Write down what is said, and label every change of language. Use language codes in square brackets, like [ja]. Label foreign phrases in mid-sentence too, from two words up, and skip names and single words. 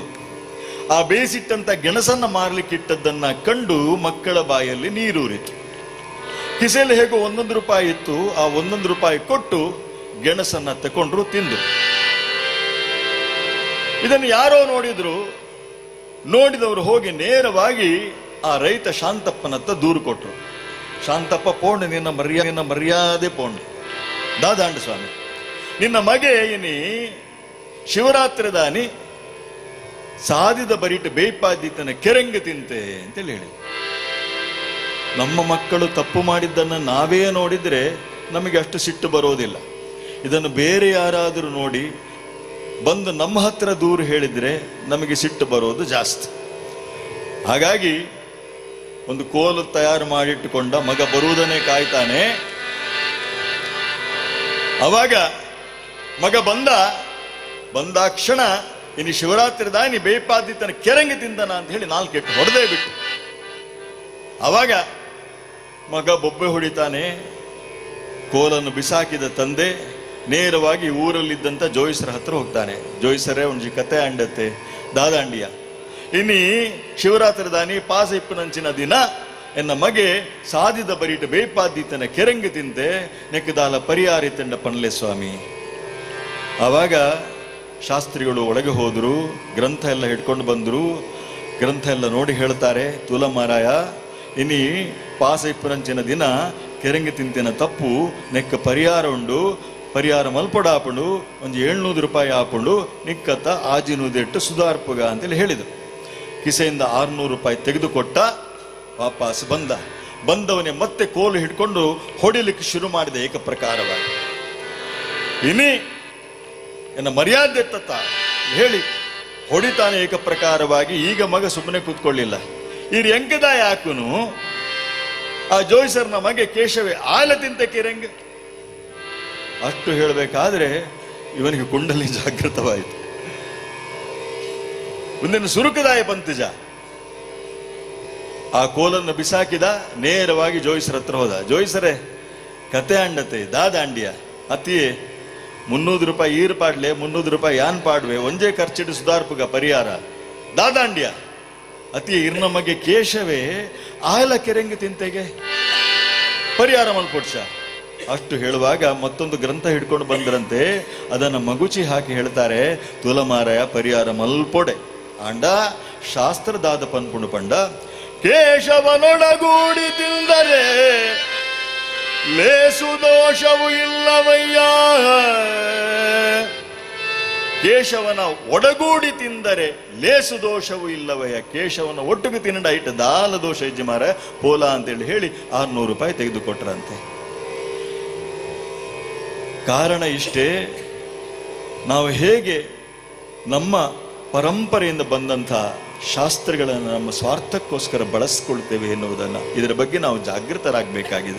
[kn] ಆ ಬೇಯಿಸಿಟ್ಟಂತ ಗೆಣಸನ್ನ ಮಾರ್ಲಿಕ್ಕೆ ಇಟ್ಟದ್ದನ್ನ ಕಂಡು ಮಕ್ಕಳ ಬಾಯಲ್ಲಿ ನೀರೂರಿತು. ಕಿಸೆಯಲ್ಲಿ ಹೇಗೋ 1 ರೂಪಾಯಿ ಇತ್ತು, ಆ 1 ರೂಪಾಯಿ ಕೊಟ್ಟು ಗೆಣಸನ್ನ ತಕೊಂಡ್ರು, ತಿಂದು. ಇದನ್ನು ಯಾರೋ ನೋಡಿದ್ರು. ನೋಡಿದವರು ಹೋಗಿ ನೇರವಾಗಿ ಆ ರೈತ ಶಾಂತಪ್ಪನತ್ತ ದೂರು ಕೊಟ್ರು. [tcy] ಶಾಂತಪ್ಪ, ಪೋಂಡು ನಿನ್ನ ಮರ್ಯಾದೆ ಪೋಂಡು, ದಾದಾಂಡ ಸ್ವಾಮಿ, ನಿನ್ನ ಮಗೆ ಇನಿ ಶಿವರಾತ್ರಿ ದಾನಿ ಸಾದಿದ ಬರಿಟ್ಟು ಬೇಯ್ಪಾದಿತ್ತನ ಕೆರಂಗ ತಿಂತೆ [kn] ಅಂತೇಳಿ ಹೇಳಿ. ನಮ್ಮ ಮಕ್ಕಳು ತಪ್ಪು ಮಾಡಿದ್ದನ್ನು ನಾವೇ ನೋಡಿದ್ರೆ ನಮಗೆ ಅಷ್ಟು ಸಿಟ್ಟು ಬರೋದಿಲ್ಲ. ಇದನ್ನು ಬೇರೆ ಯಾರಾದರೂ ನೋಡಿ ಬಂದು ನಮ್ಮ ಹತ್ರ ದೂರು ಹೇಳಿದ್ರೆ ನಮಗೆ ಸಿಟ್ಟು ಬರೋದು ಜಾಸ್ತಿ. ಹಾಗಾಗಿ ಒಂದು ಕೋಲು ತಯಾರು ಮಾಡಿಟ್ಟುಕೊಂಡ ಮಗ ಬರುವುದನ್ನೇ ಕಾಯ್ತಾನೆ. ಅವಾಗ ಮಗ ಬಂದಾಕ್ಷಣ [tcy] ಇನ್ನು ಶಿವರಾತ್ರಿ ದಾನಿ ಬೇಪಾದಿತ್ತನ ಕೆರಂಗಿ ತಿಂದನ [kn] ಅಂತ ಹೇಳಿ 4 ಎಟ್ಟು ಹೊಡೆದೇ ಬಿಟ್ಟು. ಅವಾಗ ಮಗ ಬೊಬ್ಬೆ ಹೊಡಿತಾನೆ. ಕೋಲನ್ನು ಬಿಸಾಕಿದ ತಂದೆ ನೇರವಾಗಿ ಊರಲ್ಲಿದ್ದಂಥ ಜೋಯಿಸರ ಹತ್ರ ಹೋಗ್ತಾನೆ. [tcy] ಜೋಯಿಸರೇ ಒಂಜಿ ಕತೆ ಅಂಡತ್ತೆ ದಾದಾಂಡಿಯ, ಇನ್ನಿ ಶಿವರಾತ್ರಿ ದಾನಿ ಪಾಸ ಇಪ್ಪನಂಚಿನ ದಿನ ಎನ್ನ ಮಗೆ ಸಾದಿದ ಬರಿಟ್ಟು ಬೇಪಾದಿತ್ತನ ಕೆರಂಗಿ ತಿಂತೆ ನೆಕ್ಕದಾಲ ಪರಿಹಾರಿ ತಂಡ ಪನ್ಲೆ ಸ್ವಾಮಿ. [kn] ಆವಾಗ ಶಾಸ್ತ್ರಿಗಳು ಒಳಗೆ ಹೋದ್ರು, ಗ್ರಂಥ ಎಲ್ಲ ಹಿಡ್ಕೊಂಡು ಬಂದ್ರು. ಗ್ರಂಥ ಎಲ್ಲ ನೋಡಿ ಹೇಳ್ತಾರೆ, [tcy] ತುಲ ಮಾರಾಯ, ಇನ್ನಿ ಪಾಸ ಇಪ್ಪರಂಚಿನ ದಿನ ಕೆರಂಗಿ ತಿಂತಿನ ತಪ್ಪು ನೆಕ್ಕ ಪರಿಹಾರ ಉಂಡು, ಪರಿಹಾರ ಮಲ್ಪೊಡ [kn] ಹಾಕೊಂಡು ಒಂದು 700 ರೂಪಾಯಿ ಹಾಕೊಂಡು [tcy] ನಿಕ್ಕತ್ತ ಆಜಿನುದೆಟ್ಟು ಸುಧಾರ್ಪುಗ [kn] ಅಂತೇಳಿ ಹೇಳಿದರು. ಕಿಸೆಯಿಂದ 600 ರೂಪಾಯಿ ತೆಗೆದುಕೊಟ್ಟ. ವಾಪಸ್ ಬಂದವನೇ ಮತ್ತೆ ಕೋಲು ಹಿಡ್ಕೊಂಡು ಹೊಡಿಲಿಕ್ಕೆ ಶುರು ಮಾಡಿದ ಏಕಪ್ರಕಾರವಾಗಿ. [tcy] ಇನ್ನಿ ಎನ್ನ ಮರ್ಯಾದೆ ತತ್ತ [kn] ಹೇಳಿ ಹೊಡಿತಾನೆ ಏಕಪ್ರಕಾರವಾಗಿ. ಈಗ ಮಗ ಸುಮ್ಮನೆ ಕೂತ್ಕೊಳ್ಳಿಲ್ಲ. [tcy] ಈ ಎಂಕದ ಯಾಕುನು ಆ ಜೋಯಿಸರ್ನ ಮಗೆ ಕೇಶವೇ ಆಲ ತಿಂತ ಕಿರಂಗ [kn] ಅಷ್ಟು ಹೇಳಬೇಕಾದ್ರೆ ಇವನಿಗೆ ಕುಂಡಲಿ ಜಾಗೃತವಾಯಿತು. ಮುಂದಿನ [tcy] ಸುರುಕದಾಯ ಪಂತಜ [kn] ಆ ಕೋಲನ್ನು ಬಿಸಾಕಿದ. ನೇರವಾಗಿ ಜೋಯಿಸರ ಹತ್ರ ಹೋದ. [tcy] ಜೋಯಿಸರೇ, ಕತೆ ಅಂಡತೆ ದಾದಾಂಡಿಯ ಅತಿಯೇ 300 ರೂಪಾಯಿ ಈರ್ ಪಾಡ್ಲೆ 300 ರೂಪಾಯಿ ಯಾನ್ ಪಾಡ್ವೆ ಒಂಜೇ ಖರ್ಚಿಟ್ಟು ಸುಧಾರ್ಪುಗ ಪರಿಹಾರ ದಾದಾಂಡಿಯ ಅತಿ ಇರ್ನ ಮಗೆ ಕೇಶವೇ ಆಲ ಕೆರೆಂಗೆ ತಿಂತೆಗೆ ಪರಿಹಾರ ಮಲ್ಪೊಡ್ಸ. [kn] ಅಷ್ಟು ಹೇಳುವಾಗ ಮತ್ತೊಂದು ಗ್ರಂಥ ಹಿಡ್ಕೊಂಡು ಬಂದ್ರಂತೆ. ಅದನ್ನ ಮಗುಚಿ ಹಾಕಿ ಹೇಳ್ತಾರೆ, [tcy] ತುಲಮಾರಾಯ ಪರಿಹಾರ ಮಲ್ಪೊಡೆ ಅಂಡ ಶಾಸ್ತ್ರದಾದ ಪನ್ಪುಣು ಪಂಡ [kn] ಕೇಶವನೊಡಗೂಡಿ ತಿಂದರೆ ಲೇಸು ದೋಷವು ಇಲ್ಲವಯ್ಯ. ಕೇಶವನ ಒಡಗೂಡಿ ತಿಂದರೆ ಲೇಸು ದೋಷವು ಇಲ್ಲವಯ್ಯ. [tcy] ಕೇಶವನ ಒಟ್ಟಿಗೆ ತಿನ್ನಡ ಇಟ್ಟು ದಾಲ ದೋಷ ಯಜಮಾರ ಪೋಲ [kn] ಅಂತೇಳಿ ಹೇಳಿ 600 ರೂಪಾಯಿ ತೆಗೆದುಕೊಟ್ರಂತೆ. ಕಾರಣ ಇಷ್ಟೇ, ನಾವು ಹೇಗೆ ನಮ್ಮ ಪರಂಪರೆಯಿಂದ ಬಂದಂಥ ಶಾಸ್ತ್ರಗಳನ್ನು ನಮ್ಮ ಸ್ವಾರ್ಥಕ್ಕೋಸ್ಕರ ಬಳಸ್ಕೊಳ್ತೇವೆ ಎನ್ನುವುದನ್ನು, ಇದರ ಬಗ್ಗೆ ನಾವು ಜಾಗೃತರಾಗಬೇಕಾಗಿದೆ.